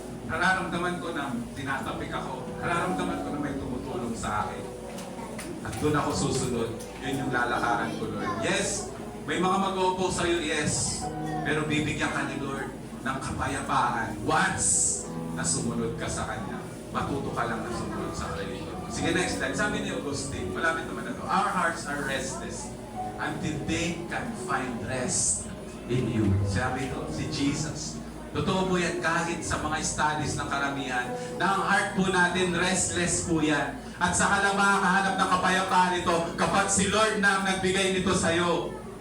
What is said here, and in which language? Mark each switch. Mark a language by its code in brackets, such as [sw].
[tl] Nararamdaman ko na tinatapik ako. Nararamdaman ko na may tumutulong sa akin. At doon ako susunod. Yun yung lalakaran ko, Lord. Yes, may mga mag-o-oppose sa'yo, yes. Pero bibigyan ka ni Lord ng kapayapaan once na sumunod ka sa Kanya. Matuto ka lang na sumunod sa Kanya. Sige, [en] next slide. [tl] Sabi ni Augustine, malapit naman na to. [en] Our hearts are restless until they can find rest in you. [tl] Sabi ito, si Jesus. Totoo po yan kahit sa mga studies ng karamihan na ang heart po natin restless po yan. At saka lang makakahanap ng kapayapaan ito kapag si Lord na ang nagbigay nito sa'yo.